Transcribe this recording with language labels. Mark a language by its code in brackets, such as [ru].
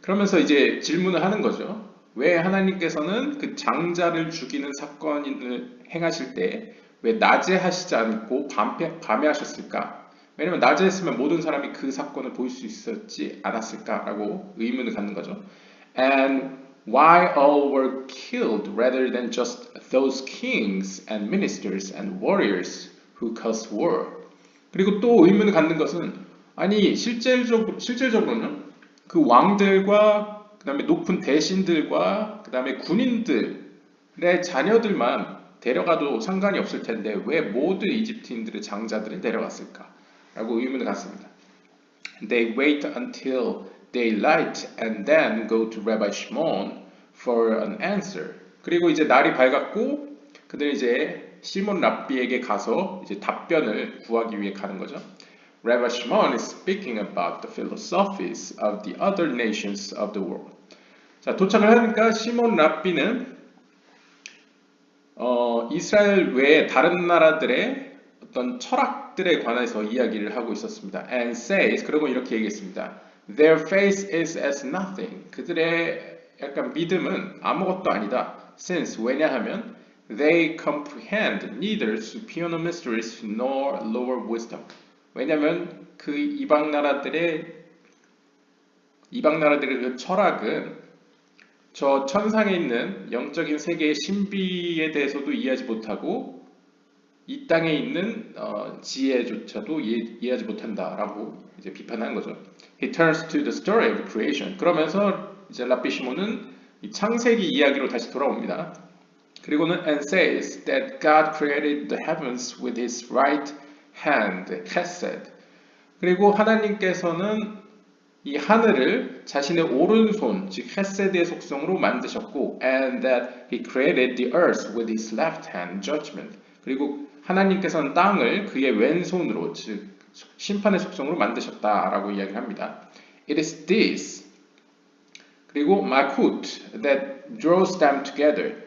[ko] 그러면서 이제 질문을 하는 거죠. 왜 하나님께서는 그 장자를 죽이는 사건을 행하실 때 왜 낮에 하시지 않고 밤에 하셨을까? 왜냐면 낮에 했으면 모든 사람이 그 사건을 볼 수 있었지 않았을까라고 의문을 갖는 거죠. [en] And why all were killed rather than just those kings and ministers and warriors who caused war. [ko] 그리고 또 의문을 갖는 것은 아니 실질적으로는 그 왕들과 그 다음에 높은 대신들과 그 다음에 군인들의 자녀들만 데려가도 상관이 없을 텐데 왜 모든 이집트인들의 장자들을 데려갔을까? 라고 의문을 갖습니다. [en] They wait until daylight and then go to Rabbi Shimon for an answer. [ko] 그리고 이제 날이 밝았고 그들이 이제 시몬 랍비에게 가서 이제 답변을 구하기 위해 가는 거죠. [en] Rabbi Shimon is speaking about the philosophies of the other nations of the world. [ko] 자, 도착을 하니까 시몬 랍비는 이스라엘 외에 다른 나라들의 어떤 철학들에 관해서 이야기를 하고 있었습니다. [en] And says, [ko] 그리고 이렇게 얘기했습니다. [en] Their faith is as nothing. [ko] 그들의 약간 믿음은 아무것도 아니다. [en] Since, [ko] 왜냐하면 [en] they comprehend neither superior mysteries nor lower wisdom. [ko] 왜냐하면 그 이방 나라들의 이방 나라들의 그 철학은 저 천상에 있는 영적인 세계의 신비에 대해서도 이해하지 못하고 이 땅에 있는 지혜조차도 이해하지 못한다라고 이제 비판한 거죠. [en] He turns to the story of creation. [ko] 그러면서 이제 랍비 시몬은 이 창세기 이야기로 다시 돌아옵니다. 그리고는 [en] and says that God created the heavens with His right hand, chesed. [ko] 그리고 하나님께서는 이 하늘을 자신의 오른손, 즉 헤세드의 속성으로 만드셨고, [en] and that He created the earth with His left hand, judgment. [ko] 그리고 하나님께서는 땅을 그의 왼손으로, 즉 심판의 속성으로 만드셨다라고 이야기합니다. [en] It is this. 그리고 malkut that draws them together.